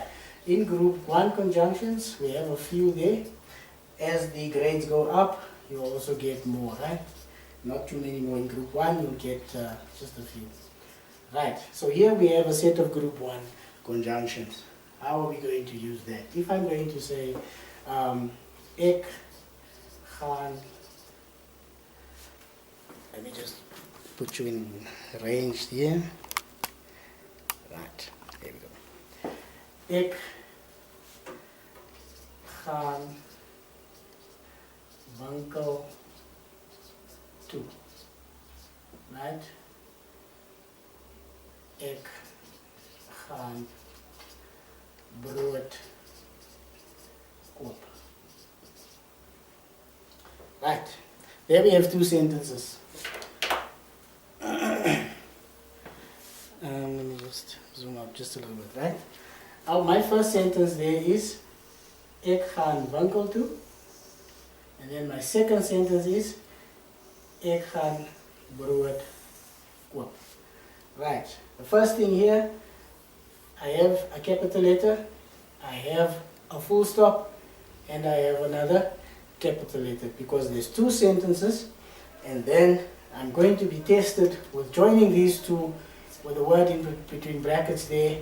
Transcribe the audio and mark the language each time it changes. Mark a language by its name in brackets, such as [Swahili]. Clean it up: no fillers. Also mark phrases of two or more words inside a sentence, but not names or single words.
[English] In group 1 conjunctions, we have a few there. As the grades go up, you also get more, right? Not too many more in group 1, you'll get just a few. Right, so here we have a set of group 1 conjunctions. How are we going to use that? If I'm going to say, [Afrikaans] ek gaan, [English] let me just put you in range here. Right, there we go. [Afrikaans] Ek gaan winkel toe. Right? Ek gaan brood koop. [English] Right, there we have two sentences. Let me just zoom up just a little bit, right? My first sentence there is [Afrikaans] ek gaan winkel toe, [English] and then my second sentence is [Afrikaans] ek gaan brood koop. [English] Right, the first thing here, I have a capital letter, I have a full stop, and I have another capital letter because there's two sentences, and then I'm going to be tested with joining these two with a word in between brackets there.